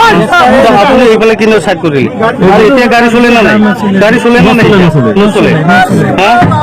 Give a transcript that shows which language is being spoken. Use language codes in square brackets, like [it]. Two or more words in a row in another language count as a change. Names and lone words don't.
[as] আপনি এইফালে কিনে সাইড করিলে এতিয়া গাড়ি চলে না নাই গাড়ি চলে না নাই নচলে হ্যাঁ